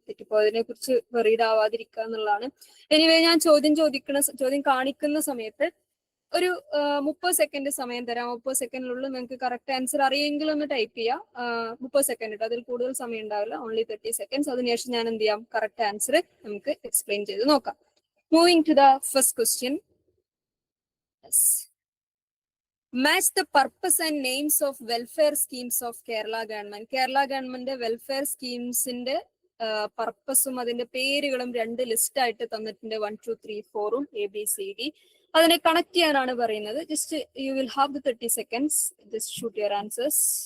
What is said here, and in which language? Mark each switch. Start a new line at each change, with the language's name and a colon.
Malayalam: തെറ്റിപ്പോയതിനെ കുറിച്ച് വെറീഡ് ആവാതിരിക്കുക എന്നുള്ളതാണ്. എനിവേ ഞാൻ ചോദ്യം കാണിക്കുന്ന സമയത്ത് ഒരു 30 സെക്കൻഡ് സമയം തരാം. 30 സെക്കൻഡിനുള്ളിൽ നിങ്ങൾക്ക് കറക്റ്റ് ആൻസർ അറിയെങ്കിൽ ഒന്ന് ടൈപ്പ് ചെയ്യാം. 30 സെക്കൻഡ് ഇട്ട് അതിൽ കൂടുതൽ സമയം ഉണ്ടാവില്ല, ഓൺലി 30 സെക്കൻഡ്സ്. അതിനുശേഷം ഞാൻ എന്ത് ചെയ്യാം, കറക്റ്റ് ആൻസർ നമുക്ക് എക്സ്പ്ലെയിൻ ചെയ്ത് നോക്കാം.
English: Moving to the first question. Yes. Match the purpose and names of welfare schemes of Kerala government. Kerala government welfare schemes
Malayalam: inde പർപ്പസും അതിന്റെ പേരുകളും രണ്ട് ലിസ്റ്റ് ആയിട്ട് തന്നിട്ടുണ്ട്. 1, 2, 3, 4 ABCD. അതിനെ കണക്ട് ചെയ്യാനാണ് പറയുന്നത്.
English: Just you will have the 30 seconds. Just shoot your answers.